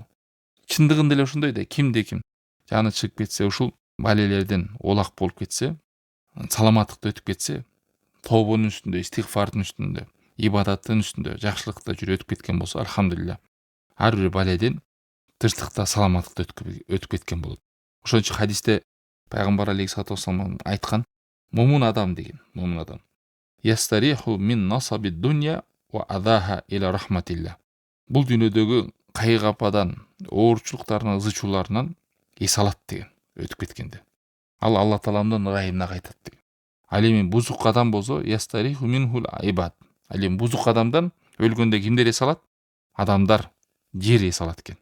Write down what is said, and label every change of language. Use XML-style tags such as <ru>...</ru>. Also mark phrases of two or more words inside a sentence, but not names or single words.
<ky>Чындыгында эле ошондой да, кимде ким жаны чыгып кетсе, ушул балелерден оолак болуп кетсе, саламаттыкта өтүп кетсе, тобонун үстүндө, истигфардын үстүндө, ибадаттын үстүндө, жакшылыкта жүрүп өтүп кеткен болсо, альхамдулилля, ар бир баледен тынчтыкта, саламаттыкта өтүп кеткен болот. Ошон үчүн хадисте пайгамбар</ky> <ar>عليه الصلاة والسلام</ar> <ky>айткан, момун адам деген, момун адам</ky> <ar>يستريح من نصب الدنيا وأذاها إلى رحمة الله.</ar> <ky>Бул дүйнөдөгү кайгападан, оорчулуктарынан, ызы чууларынан эс алат деген, өтүп кеткенде. Ал Алла Тааламдын ырайымына кайтат деген. Ал эми бузук адам болсо,</ky> <ar>يستريح منه العباد.</ar> <ky>Ал эми бузук адамдан өлгөндө кимдер эс алат? Адамдар, жер эс алат экен.</ky>